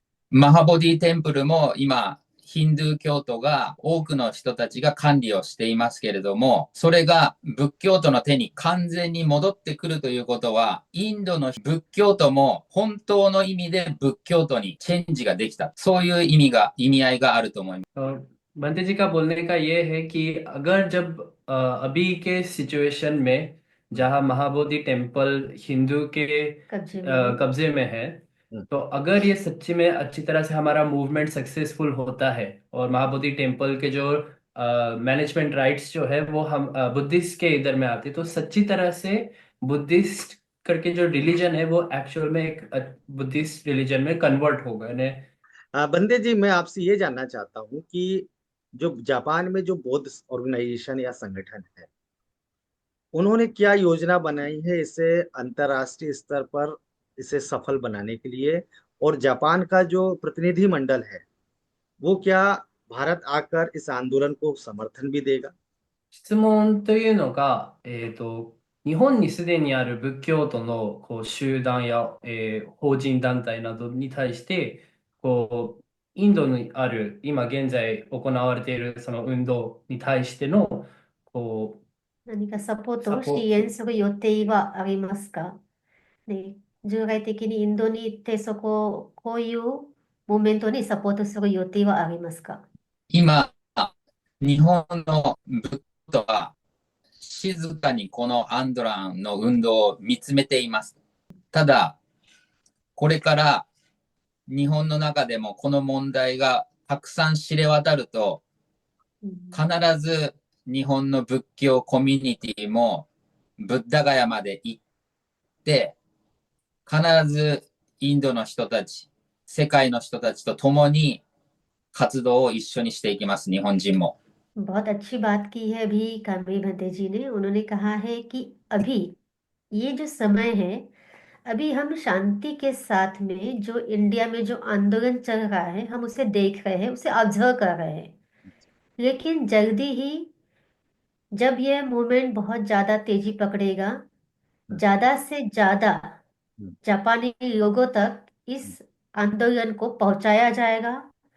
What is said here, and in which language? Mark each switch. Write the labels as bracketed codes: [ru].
[ja] マハボディテンプルも今、ヒンドゥー教徒が多くの人たちが管理をしていますけれども、それが仏教徒の手に完全に戻ってくるということは、インドの仏教徒も本当の意味で仏教徒にチェンジができた。そういう意味合いがあると思います。 [hi] तो बंते जी का बोलने का ये है कि अगर जब अभी के सिचुएशन में जहाँ महाबोधि टेम्पल हिंदू के कब्जे में है। कब्जे में है, तो अगर ये सच्ची में अच्छी तरह से हमारा मूवमेंट सक्सेसफुल होता है और महाबोधि टेम्पल के जो मैनेजमेंट राइट्स जो है वो हम बुद्धिस्ट के इधर में आते, तो सच्ची तरह से बुद्धिस्ट करके जो रिलीजन है वो एक्चुअल में एक बुद्धिस्ट रिलीजन में कन्वर्ट होगा ने। बंदे जी, मैं आपसे ये जानना चाहता हूँ कि जो जापान में जो बौद्ध ऑर्गेनाइजेशन या संगठन है, उन्होंने क्या योजना बनाई है इसे अंतर्राष्ट्रीय स्तर पर इसे सफल बनाने के लिए, और जापान का जो प्रतिनिधि मंडल है वो क्या भारत आकर इस आंदोलन को समर्थन भी देगा? [ja] 質問というのが、日本にすでにある仏教徒のこう集団や、法人団体などに対して、こう、インドにある、今現在行われているその運動に対しての、こ何かサポートをサポ支援する予定はありますか？ね、従来的にインドに行ってこういうモーメントにサポートする予定はありますか？今、日本の仏教徒は静かにこのアンドランの運動を見つめています。ただ、これから日本の中でもこの問題がたくさん知れ渡ると、必ず日本の仏教コミュニティもブッダガヤまで行って、必ずインドの人たち、世界の人たちと共に活動を一緒にしていきます、日本人も。 [hi] बहुत अच्छी बात की है अभी कामरी भंते जी ने। उन्होंने कहा है कि अभी ये जो समय है, अभी हम शांति के साथ में जो इंडिया में जो आंदोलन चल रहा है हम उसे देख रहे हैं, उसे ऑब्जर्व कर रहे हैं। लेकिन जल्दी ही जब यह मूवमेंट बहुत ज्यादा तेजी पकड़ेगा, ज्यादा से ज्यादा जापानी लोगों तक इस आंदोलन को पहुंचाया जाएगा।